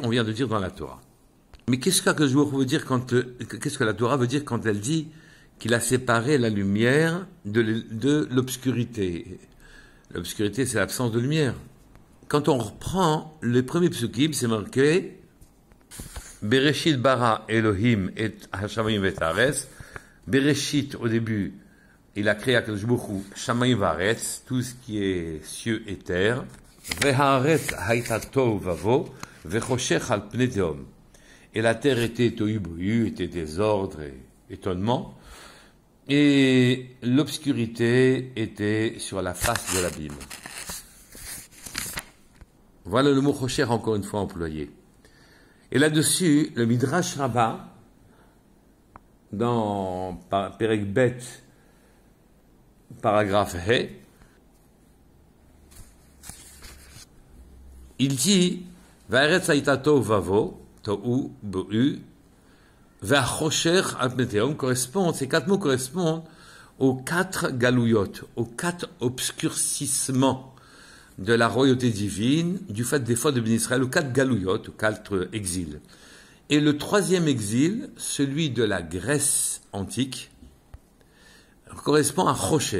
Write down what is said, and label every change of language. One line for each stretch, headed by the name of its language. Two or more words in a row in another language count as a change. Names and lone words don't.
French: On vient de dire dans la Torah. Mais qu'est-ce qu'
Hebrew: הקדוש ברוך הוא
French: veut dire qu'est-ce que la Torah veut dire quand elle dit qu'il a séparé la lumière de l'obscurité? L'obscurité, c'est l'absence de lumière. Quand on reprend les premiers psukim, c'est marqué
Hebrew: בראשית ברא אלהים את השמים ואת הארץ.
French: Bereshit, au début, il a créé
Hebrew: הקדוש ברוך הוא שמים הארץ,
French: tout ce qui est cieux et terre.
Hebrew: והארץ היתה תהו ובהו וחשך על פני תהום.
French: Et la terre était tohu bohu, était désordre et étonnement. Et l'obscurité était sur la face de l'abîme. Voilà le mot chocher encore une fois employé. Et là-dessus, le Midrash Rabbah, dans
Hebrew: פרק ב,
French: paragraphe He, il dit
Hebrew: והארץ היתה תהו ובהו תהו ובהו וחשך על פני תהום
French: correspondent, ces quatre mots correspondent aux quatre galouyot, aux quatre obscurcissements de la royauté divine, du fait des fautes de Ben Israël, aux quatre galouyot, aux quatre exils. Et le troisième exil, celui de la Grèce antique, correspond à Chosher.